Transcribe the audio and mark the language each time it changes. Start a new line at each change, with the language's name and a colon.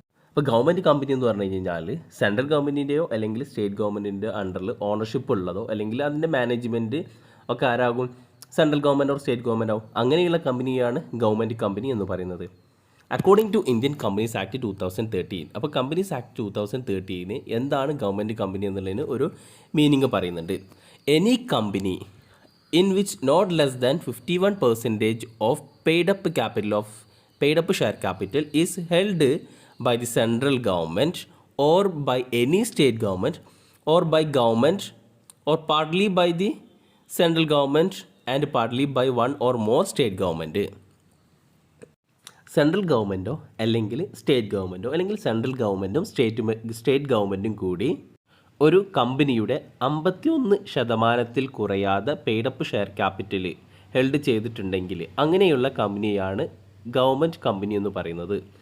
Malayalam: അപ്പോൾ government company എന്ന് പറഞ്ഞു കഴിഞ്ഞാൽ സെൻട്രൽ ഗവൺമെൻറ്റിൻ്റെയോ അല്ലെങ്കിൽ സ്റ്റേറ്റ് ഗവൺമെൻറ്റിൻ്റെ അണ്ടറിൽ ഓണർഷിപ്പ് ഉള്ളതോ അല്ലെങ്കിൽ അതിൻ്റെ മാനേജ്മെൻറ്റ് ഒക്കെ ആരാകും? Central government or state government ആവും. അങ്ങനെയുള്ള കമ്പനിയാണ് ഗവൺമെൻറ് കമ്പനി എന്ന് പറയുന്നത്.
English: According to Indian companies act 2013.
Malayalam: അപ്പോൾ കമ്പനീസ് ആക്ട് 2013 എന്താണ് ഗവൺമെൻറ് കമ്പനി എന്നുള്ളതിന് ഒരു മീനിങ് പറയുന്നുണ്ട്.
English: Any company in which not less than 51% of paid up share capital is held by the central government or by any state government or by government or partly by the central government and partly by one or more state government.
Malayalam: Central ഗവൺമെൻറ്റോ അല്ലെങ്കിൽ state ഗവൺമെൻറ്റോ അല്ലെങ്കിൽ central ഗവൺമെൻറ്റും state ഗവൺമെൻറ്റും കൂടി ഒരു കമ്പനിയുടെ 51% കുറയാതെ paid-up share capital held ചെയ്തിട്ടുണ്ടെങ്കിൽ അങ്ങനെയുള്ള കമ്പനിയാണ് ഗവൺമെൻറ് കമ്പനി എന്ന് പറയുന്നത്.